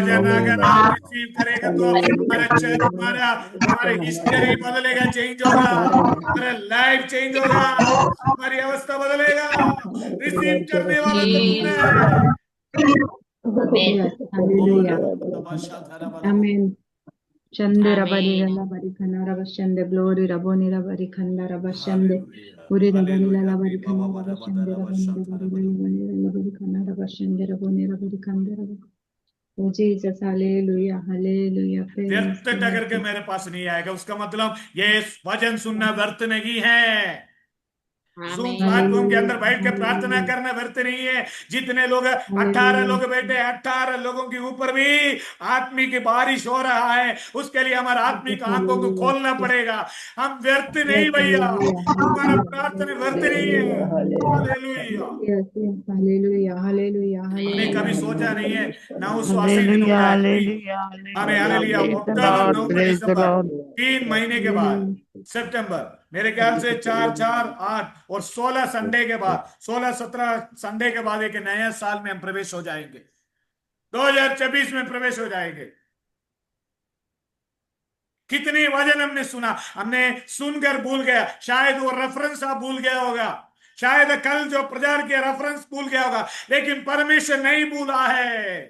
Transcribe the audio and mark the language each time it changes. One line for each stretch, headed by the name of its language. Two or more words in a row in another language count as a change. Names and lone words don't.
Hindi: वचन अगर आप रिसीव करेंगे तो हमारा चर्च, हमारी हिस्ट्री बदलेगा, चेंज होगा, हमारा
English: life change
Hindi: होगा, हमारी अवस्था बदलेगा। रिसीव करने वाला कौन है?
English: Amen. Yes, hallelujah,
Hindi: बोला amen. Shande rabari आमीन lala bari khana rabashande, glory raboni rabari khanda rabashande, हालेलुया, uri rabari हालेलुया। lala bari khana बाबा बड़ा rabashande, बड़ा raboni rabari lala bari khana rabashande, raboni rabari khanda rabashande.
English: Oh Jesus, hallelujah, hallelujah, praise
Hindi: व्यर्थ
English: the Lord.
Hindi: करके मेरे पास नहीं आएगा, उसका मतलब ये वचन सुनना व्यर्थ नहीं है। जूम आमीन प्लेटफॉर्म के अंदर
English: Hallelujah,
Hindi: बैठ के प्रार्थना
English: hallelujah,
Hindi: करना व्यर्थ नहीं है। जितने लोग 18
English: hallelujah.
Hindi: लोग बैठे, 18 लोगों के ऊपर भी आत्मिक की बारिश हो रहा है, उसके लिए हमारा
English: Jesus,
Hindi: आत्मिक आंखों को
English: hallelujah,
Hindi: खोलना पड़ेगा। हम व्यर्थ नहीं
English: yes,
Hindi: भैया,
English: hallelujah,
Hindi: हमारा
English: hallelujah,
Hindi: प्रार्थना व्यर्थ नहीं है।
English: hallelujah,
Hindi: हालेलुया।
English: yes, yes, hallelujah, hallelujah,
Hindi: हमने आमीन कभी
English: hallelujah,
Hindi: सोचा नहीं है 980 दिनों
English: Hallelujah,
Hindi: में आखिरी,
English: hallelujah,
Hindi: हमें
English: hallelujah.
Hindi: हालेलुया
English: Praise the
Hindi: अक्टूबर,
English: Lord,
Hindi: नवंबर,
English: praise the
Hindi: दिसंबर,
English: Lord.
Hindi: 3 महीने के बाद
English: hallelujah.
Hindi: सितंबर, मेरे ख्याल से 4, 4, 8 और 16 संडे के बाद, 16, 17 संडे के बाद एक नया साल में हम प्रवेश हो जाएंगे, 2024 में प्रवेश हो जाएंगे। कितने वचन हमने सुना, हमने सुनकर भूल गया, शायद वो रेफरेंस आप भूल गया होगा, शायद कल जो प्रचार किया रेफरेंस भूल गया होगा, लेकिन परमेश्वर नहीं भूला है।